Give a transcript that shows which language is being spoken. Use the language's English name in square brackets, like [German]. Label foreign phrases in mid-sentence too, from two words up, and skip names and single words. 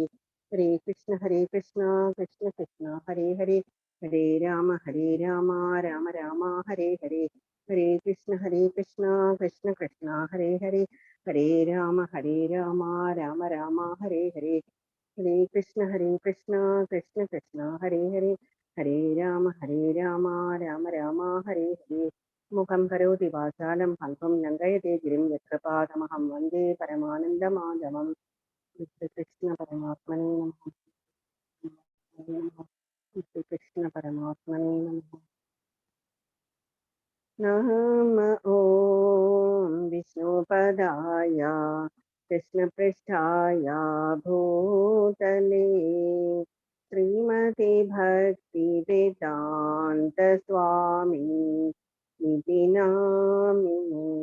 [Sanskrit] ഹരേ കൃഷ്ണ കൃഷ്ണ കൃഷ്ണ ഹരേ ഹരേ, ഹരേ രാമ രാമ രാമ ഹരേ ഹരേ. ഹരേ കൃഷ്ണ കൃഷ്ണ കൃഷ്ണ ഹരേ ഹരേ, ഹരേ രാമ രാമ രാമ ഹരേ ഹരേ. ഹരേ കൃഷ്ണ കൃഷ്ണ കൃഷ്ണ ഹരേ ഹരേ, ഹരേ രാമ രാമ രാമ ഹരേ ഹരേ. മുഖം കരോതി വാചാലം ഫൽഗും ലംഘയതേ ഗിരിം യത്രപാദമഹം വന്ദേ പരമാനന്ദമാധവം. കൃഷ്ണ പരമാത്മനേ നമഃ. കൃഷ്ണ പരമാത്മനേ നമഃ. നമ ഓം വിഷ്ണുപദായ കൃഷ്ണപൃഷ്ഠായ ഭൂതലേ ശ്രീമതി ഭക്തി വേദാന്ത സ്വാമി ഇതി നാമിനേ.